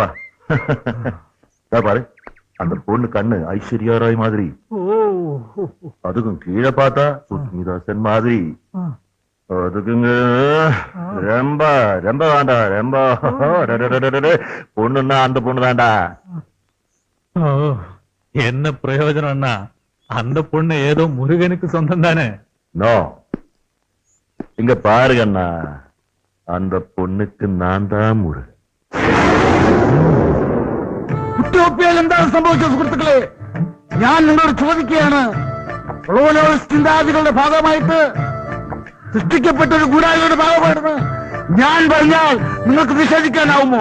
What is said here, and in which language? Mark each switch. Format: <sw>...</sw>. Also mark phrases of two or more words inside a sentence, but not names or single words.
<ta>பாரு, அந்த பொண்ணு கண்ணு ஐஸ்வர்யா ராய் மாதிரி, அதுக்கும் கீழே பார்த்தா சுஸ்மிதாசன் மாதிரி, அதுக்குங்க ரொம்ப ரொம்ப வேண்டா, ரொம்ப பொண்ணுன்னா அந்த பொண்ணு தான்டா. என்ன பிரயோஜனம் அண்ணா? அந்த பொண்ணு ஏதோ முருகனுக்கு சொந்தம் தானே? நோ, இங்க பாருங்க அண்ணா, அந்த பொண்ணுக்கு நான் தான் മുരുകൻ.</ta> <ml>ഉത്തോപ്യയിൽ എന്താണ് സംഭവിച്ചത് സുഹൃത്തുക്കളെ? ഞാൻ നിങ്ങളോട് ചോദിക്കുകയാണ്. കൊളോണിയലിസ്റ്റ് ചിന്താഗതികളുടെ ഭാഗമായിട്ട് സൃഷ്ടിക്കപ്പെട്ട ഒരു ഗൂഢാലോചനയുടെ ഭാഗമാണെന്ന് ഞാൻ പറഞ്ഞാൽ നിങ്ങൾക്ക് നിഷേധിക്കാനാവുമോ?</ml>